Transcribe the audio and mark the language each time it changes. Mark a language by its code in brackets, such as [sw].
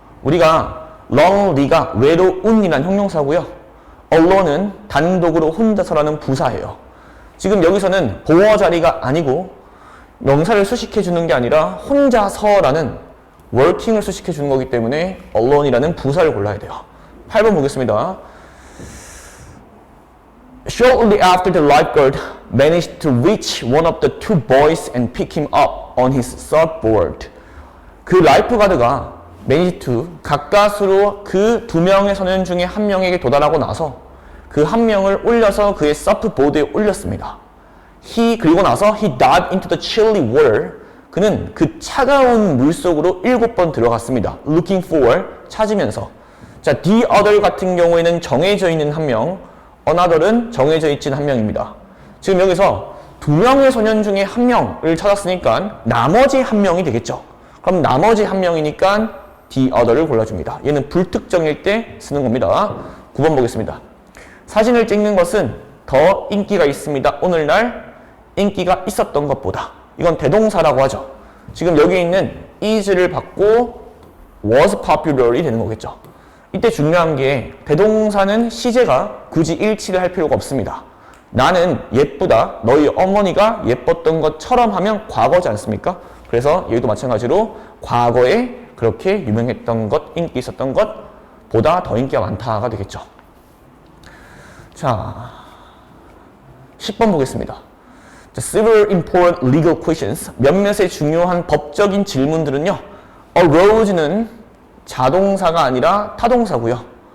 [ko] 우리가 lonely가 외로운이란 형용사고요. alone은 단독으로 혼자서라는 부사예요. 지금 여기서는 보어 자리가 아니고 명사를 수식해 주는 게 아니라 혼자서라는 working을 수식해 주는 거기 때문에 alone이라는 부사를 골라야 돼요. 8번 보겠습니다. [en] Shortly after the lifeguard managed to reach one of the two boys and pick him up on his surfboard. [ko] 그 라이프가드가 [en] managed to [ko] 가까스로 그 두 명의 선원 중에 한 명에게 도달하고 나서 그 한 명을 올려서 그의 서프보드에 올렸습니다. 그리고 나서 [en] he dived into the chilly water. [ko] 그는 그 차가운 물 속으로 7번 들어갔습니다. looking for, 찾으면서. 자, the other 같은 경우에는 정해져 있는 한 명, another은 정해져 있진 한 명입니다. 지금 여기서 두 명의 소년 중에 한 명을 찾았으니까 나머지 한 명이 되겠죠. 그럼 나머지 한 명이니까 the other를 골라줍니다. 얘는 불특정일 때 쓰는 겁니다. 9번 보겠습니다. 사진을 찍는 것은 더 인기가 있습니다. 오늘날 인기가 있었던 것보다. 이건 대동사라고 하죠. 지금 여기 있는 is를 받고 was popular이 되는 거겠죠. 이때 중요한 게 대동사는 시제가 굳이 일치를 할 필요가 없습니다. 나는 예쁘다. 너희 어머니가 예뻤던 것처럼 하면 과거지 않습니까? 그래서 여기도 마찬가지로 과거에 그렇게 유명했던 것, 인기 있었던 것보다 더 인기가 많다가 되겠죠. 자, 10번 보겠습니다. [en] Several important legal questions. [ko] 몇몇의 중요한 법적인 질문들은요. Arose는 자동사가 아니라 타동사고요.